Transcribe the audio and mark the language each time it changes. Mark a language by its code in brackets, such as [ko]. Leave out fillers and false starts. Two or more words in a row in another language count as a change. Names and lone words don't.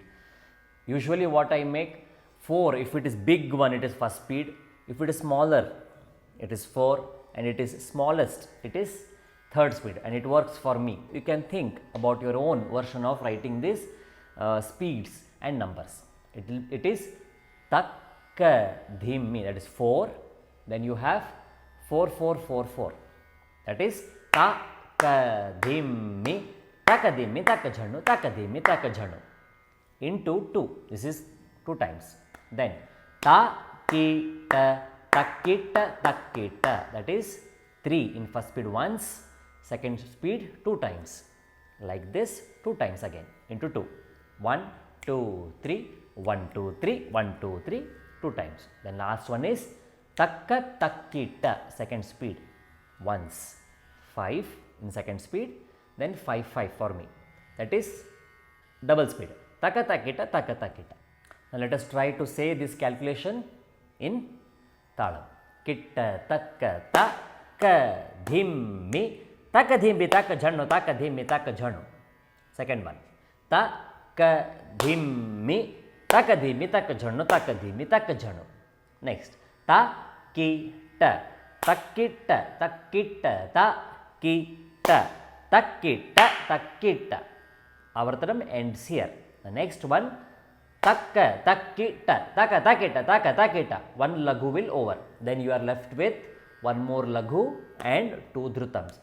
[en] Usually what I make 4, if it is big one it is first speed, if it is smaller it is 4, and it is smallest it is third speed, and it works for me. You can think about your own version of writing these speeds and numbers. It is takka dhimmi, that is 4, then you have 4 4 4 4, that is takka dhimmi takka dhimmi takka jhannu takka dhimmi takka jhannu into 2, this is 2 times. Then takita takita takita, that is 3 in first speed once, second speed 2 times, like this 2 times again into 2, 1 2 3 1 2 3 1 2 3 2 times. Then last one is takka takita, second speed once, 5 in second speed, then 5 5 for me, that is double speed, takka takita takka takita. Now let us try to say this calculation in Talam. Kitta takka takka dhimmi takka dhimmi takka jhannu takka dhimmi takka jhannu. Second one, takka dhimmi takka dhimmi takka jhannu takka dhimmi takka jhannu. Next, takita takita takita takita takita takita. Avartanam ends here. The next one, takka takita taka takita taka takita, one laghu will over, then you are left with one more laghu and 2 dhrutams.